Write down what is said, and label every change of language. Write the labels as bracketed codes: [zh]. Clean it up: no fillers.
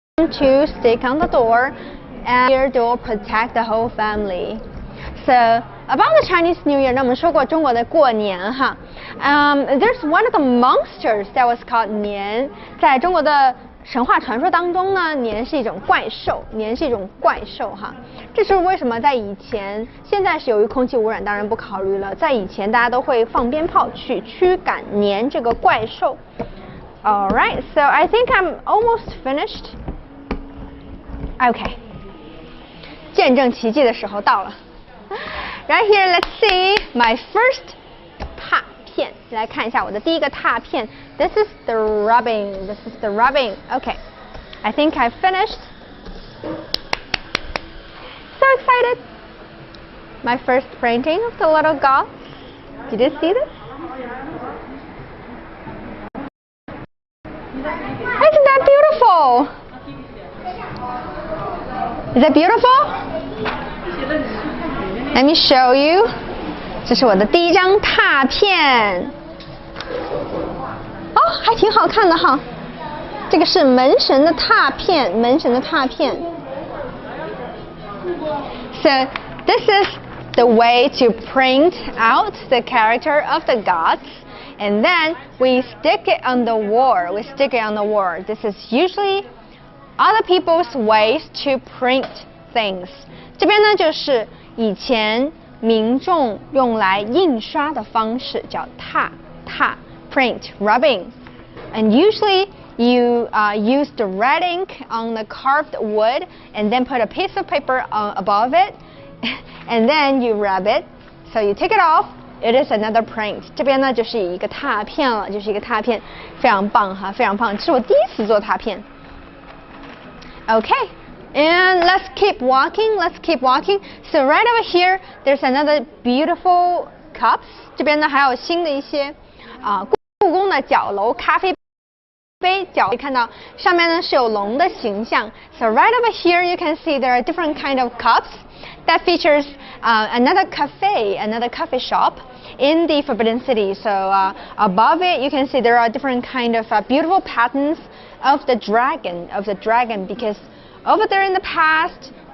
[en] To stick on the door, and your door protect the whole family. So about the Chinese New Year, [zh] 那我们说过中国的过年哈。 [en] There's one of the monsters that was called [zh] 年，在中国的神话传说当中呢，年是一种怪兽，年是一种怪兽哈。这是为什么在以前，现在是由于空气污染，当然不考虑了。在以前，大家都会放鞭炮去驱赶年这个怪兽。 [en] All right, so I think I'm almost finished. [zh] Okay. 见证奇迹的时候到了。 [en] Right here, let's see my first 拓片。 [zh] 来看一下我的第一个拓片。 [en] This is the rubbing. This is the rubbing. Okay. I think I finished. So excited. My first painting of the little god. Did you see this? Isn't that beautiful? Is that beautiful? Let me show you. [zh] 这是我的第一张拓片。哦，还挺好看的哈。这个是门神的拓片，门神的拓片。 [en] So this is the way to print out the character of the gods, and then we stick it on the wall. We stick it on the wall. This is usually other people's ways to print things. [zh] 这边呢就是以前民众用来印刷的方式，叫拓 [en] print rubbing, and usually you use the red ink on the carved wood, and then put a piece of paper above it, and then you rub it. So you take it off. It is another print. [zh] 这边呢就是一个拓片了，就是一个拓片，非常棒哈，非常棒。这是我第一次做拓片。 [en] Okay, and let's keep walking. Let's keep walking. So right over here, there's another beautiful cups. [zh] 这边呢还有新的一些故宫的角楼咖啡杯角，可以看到上面呢是有龙的形象。 [en] So right over here, you can see there are different kind of cups that features another coffee shop in the Forbidden City. So above it, you can see there are different kind of beautiful patterns of the dragon, because over there in the past,